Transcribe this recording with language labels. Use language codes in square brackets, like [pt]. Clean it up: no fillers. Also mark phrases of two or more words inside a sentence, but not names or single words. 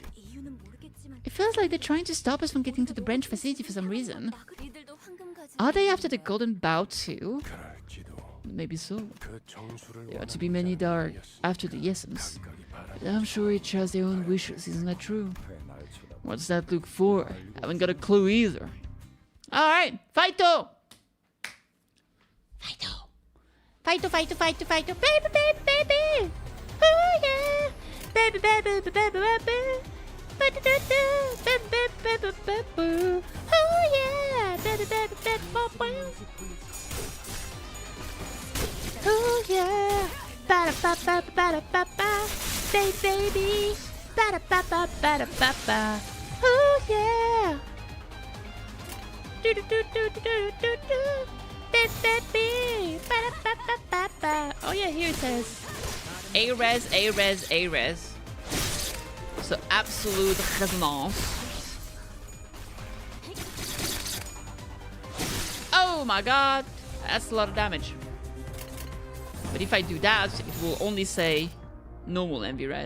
[en] It feels like they're trying to stop us from getting to the branch facility for some reason. Are they after the golden bow too? Maybe so. There ought to be many that are after the essence. But I'm sure each has their own wishes, isn't that true? What's that look for? Haven't got a clue either. Alright, fighto! Fighto! Fighto, fighto, fighto, fighto! Baby, baby, baby! Oh yeah! Baby, baby, baby, baby, baby! Baby, baby, baby, baby, baby! Oh yeah! Baby, baby, baby, baby! Oh yeah! Ba da ba ba ba da ba ba! Baby, baby! Ba da ba ba ba da ba ba! Oh yeah! Do do do do do do do do! Baby! Ba da ba ba ba ba! Oh yeah, here it says A-res, A-res, A-res. So absolute resonance. Oh my god! That's a lot of damage. But if I do that, it will only say normal MV res.